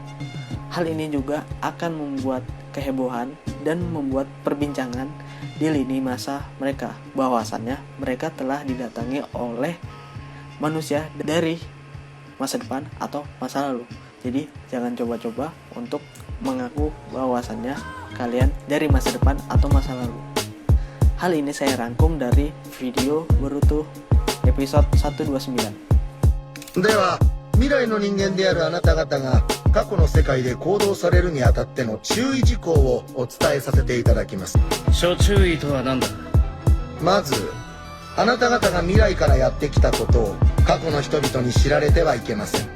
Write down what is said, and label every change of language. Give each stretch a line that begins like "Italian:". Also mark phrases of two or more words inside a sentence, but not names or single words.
Indonesian: Hal ini juga akan membuat kehebohan dan membuat perbincangan di lini masa mereka, bahwasannya mereka telah didatangi oleh manusia dari masa depan atau masa lalu. Jadi jangan coba-coba untuk mengaku bahwasannya kalian dari masa depan atau masa lalu. Hal ini saya rangkum dari video Boruto episode 129.
Japanese: では、未来の人間であるあなた方が過去の世界で行動されるにあたっての注意事項をお伝えさせていただきます。諸注意とは何だ。まず、あなた方が未来からやってきたことを過去の人々に知られてはいけません。